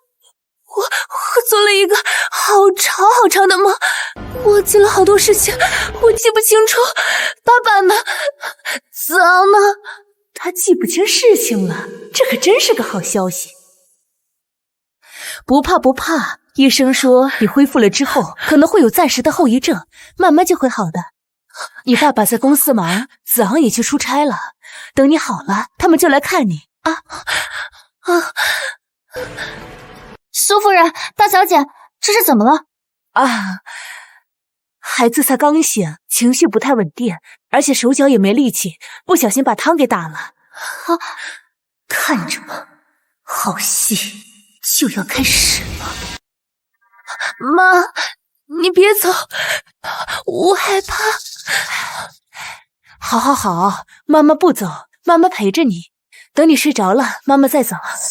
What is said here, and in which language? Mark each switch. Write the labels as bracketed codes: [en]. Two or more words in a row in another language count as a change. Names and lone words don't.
[zh] 我做了一個好長的夢，我記了好多事情，我記不清楚。爸爸呢？子昂呢？他記不清事情了，這可真是個好消息。不怕，醫生說你恢復了之後可能會有暫時的後遺症，慢慢就會好的。你爸爸在公司忙，子昂也去出差了，等你好了他們就來看你啊。蘇夫人，大小姐，這是怎麼了？孩子才剛醒，情緒不太穩定，而且手腳也沒力氣，不小心把湯給打了。看着吧，好戲就要開始了。媽，你別走，我害怕。好，媽媽不走，媽媽陪着你，等你睡着了，媽媽再走。